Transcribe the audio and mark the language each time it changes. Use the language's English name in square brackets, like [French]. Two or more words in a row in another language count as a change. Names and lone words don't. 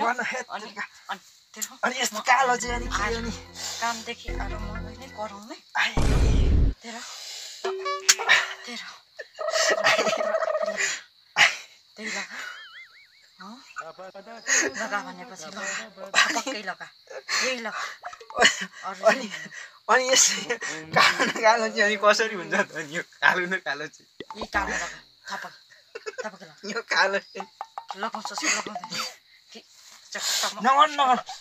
[Nepali] अनि यस्तो कालो चाहिँ अनि के हो नि? कामदेखि आएर मलाई नै कराउने तेरो त्यही लगा भनेपछि पक्कै लगा यही लगा। अनि यस्तो कालो चाहिँ अनि कसरी हुन्छ त? अनि यो कालो न कालो चाहिँ यही कालो लगा तपाईँ यो कालो लगाउँछस् कि लगाउँदैन? नगर